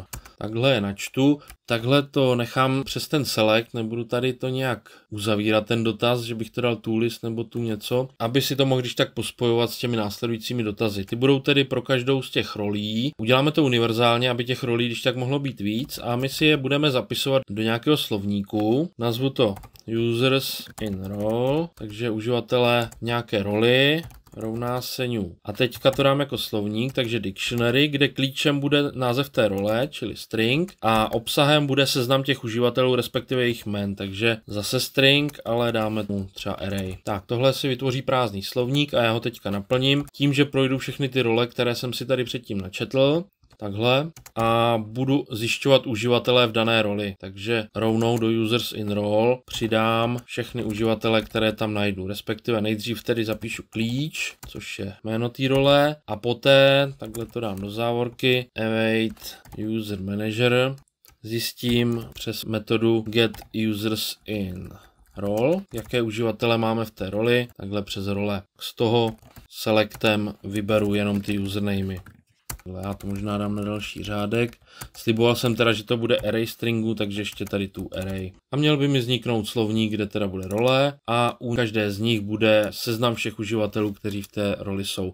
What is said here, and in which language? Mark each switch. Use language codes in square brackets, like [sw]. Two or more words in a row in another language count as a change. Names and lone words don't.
[cs] Takhle je načtu, takhle to nechám přes ten select, nebudu tady to nějak uzavírat ten dotaz, že bych to dal tu list nebo tu něco, aby si to mohl když tak pospojovat s těmi následujícími dotazy. Ty budou tedy pro každou z těch rolí. Uděláme to univerzálně, aby těch rolí když tak mohlo být víc a my si je budeme zapisovat do nějakého slovníku. Nazvu to [en] users in role, [cs] takže uživatelé nějaké roli rovná se new. A teďka to dám jako slovník, takže dictionary, kde klíčem bude název té role, čili string, a obsahem bude seznam těch uživatelů, respektive jejich jmen, takže zase string, ale dáme mu třeba array. Tak, tohle si vytvoří prázdný slovník a já ho teďka naplním tím, že projdu všechny ty role, které jsem si tady předtím načetl. Takhle a budu zjišťovat uživatele v dané roli. Takže rovnou do [en] users in role [cs] přidám všechny uživatele, které tam najdu. Respektive nejdřív tedy zapíšu klíč, což je jméno té role a poté, takhle to dám do závorky, [en] await user manager, [cs] zjistím přes metodu [en] get users in role, [cs] jaké uživatele máme v té roli, takhle přes role. Z toho selectem vyberu jenom ty usernamy. Já to možná dám na další řádek. Sliboval jsem teda, že to bude array stringu, takže ještě tady tu array. A měl by mi vzniknout slovník, kde teda bude role a u každé z nich bude seznam všech uživatelů, kteří v té roli jsou.